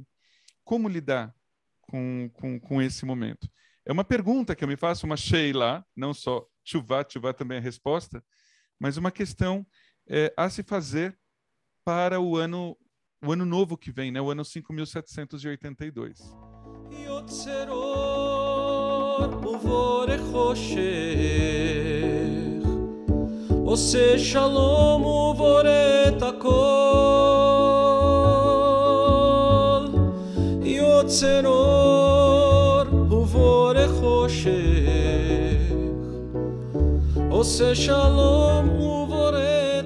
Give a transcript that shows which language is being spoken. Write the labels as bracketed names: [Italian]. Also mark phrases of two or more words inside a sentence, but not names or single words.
[Portuguese] Como lidar com esse momento? É uma pergunta que eu me faço, uma sheila, não só Teshuvá também é a resposta, mas uma questão a se fazer para o ano novo que vem, né? O ano 5782. [Hebrew] עושה שלום ובורא את הכל, יוצר אור ובורא חושך, עושה שלום ובורא